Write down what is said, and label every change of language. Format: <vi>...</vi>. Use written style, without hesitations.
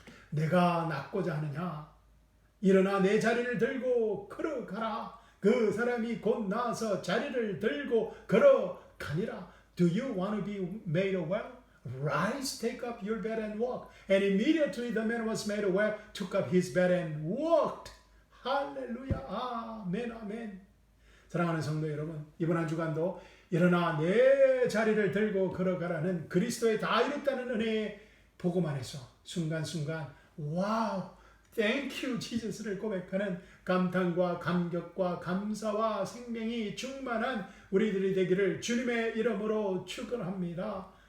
<ko>내가 낫고자 하느냐? 일어나 내 자리를 들고 걸어가라. 그 사람이 곧 나아서 자리를 들고 걸어가니라.</ko> <en>Do you want to be made well? Rise, take up your bed and walk. And immediately the man was made well, took up his bed and walked.</en> <ko>할렐루야. 아멘, 아멘. 사랑하는 성도 여러분, 이번 한 주간도 일어나 내 자리를 들고 걸어가라는 그리스도의 다 이뤘다는 은혜의 복음 안에서 순간순간 와우,</ko> <en>Thank you, Jesus,</en> <ko>를 고백하는 감탄과 감격과 감사와 생명이 충만한 우리들이 되기를 주님의 이름으로 축원합니다.</ko>